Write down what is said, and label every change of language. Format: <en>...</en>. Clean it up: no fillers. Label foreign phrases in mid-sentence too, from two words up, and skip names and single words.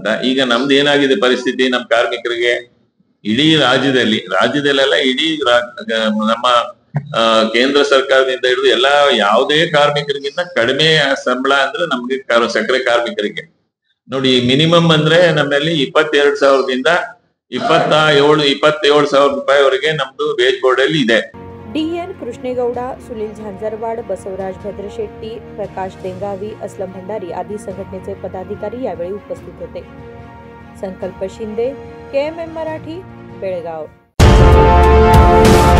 <kn>ಈಗ ನಮ್ದು ಏನಾಗಿದೆ ಪರಿಸ್ಥಿತಿ, ನಮ್ ಕಾರ್ಮಿಕರಿಗೆ ಇಡೀ ರಾಜ್ಯದಲ್ಲೆಲ್ಲ ಇಡೀ ನಮ್ಮ ಕೇಂದ್ರ ಸರ್ಕಾರದಿಂದ ಹಿಡಿದು ಎಲ್ಲಾ ಯಾವುದೇ ಕಾರ್ಮಿಕರಿಗಿಂತ ಕಡಿಮೆ ಸಂಬಳ ಅಂದ್ರೆ ನಮ್ಗೆ ಸಕ್ಕರೆ ಕಾರ್ಮಿಕರಿಗೆ ನೋಡಿ ಮಿನಿಮಮ್ ಅಂದ್ರೆ ನಮ್ಮಲ್ಲಿ 22,000ದಿಂದ 27,000 ರೂಪಾಯಿವರೆಗೆ ನಮ್ದು</kn> <en>wage board</en> <kn>ಅಲ್ಲಿ ಇದೆ.</kn> <mr>डी.एन. कृष्णेगौಡ, सुनील झांझरवाड, बसवराज भद्रशेट्टी, प्रकाश देंगावी, असलम भंडारी आदी संघटनेचे पदाधिकारी यावेळी उपस्थित होते. संकल्प शिंदे, KMM मराठी, बेळगाव.</mr>